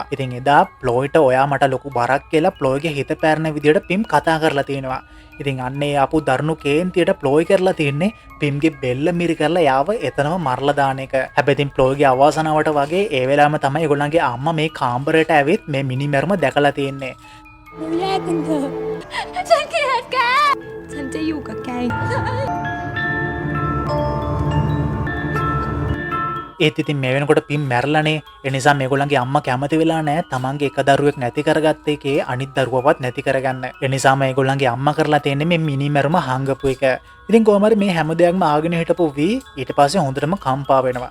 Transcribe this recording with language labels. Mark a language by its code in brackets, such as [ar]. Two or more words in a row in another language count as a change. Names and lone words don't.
[si] ඉතින් එදා ප්ලෝයිට ඔයා මට ලොකු බරක් කියලා ප්ලෝයිගේ හිත පැරෙන විදිහට පිම් කතා කරලා තියෙනවා. ඉතින් අන්නේ ආපු දරුණු කේන්තියට ප්ලෝයි කරලා තියන්නේ පිම්ගේ බෙල්ල මිරි කරලා යාව එතනම මරලා දාන එක. හැබැයි ඉතින් ප්ලෝයිගේ අවසානාවට වගේ ඒ වෙලාවම තමයි ඒගොල්ලන්ගේ අම්මා මේ කාමරයට ඇවිත් මේ මිනි මැරුම දැකලා තියෙන්නේ. [th] แยกกันเถอะฉันเกลียดแกฉันจะอยู่กับแก [si] ඒත් ඉතින් මේ වෙනකොට පිම් මැරලානේ. ඒ නිසා මේගොල්ලන්ගේ අම්මා කැමති වෙලා නැහැ තමන්ගේ එක දරුවෙක් නැති කරගත්ත එකේ අනිත් දරුවවත් නැති කරගන්න. ඒ නිසාම මේගොල්ලන්ගේ අම්මා කරලා තියෙන්නේ මේ මිනි මැරුම හංගපු එක. ඉතින් කොහොම හරි මේ හැම දෙයක්ම ආගෙන හිටපු වී ඊට පස්සේ හොඳටම කම්පා වෙනවා.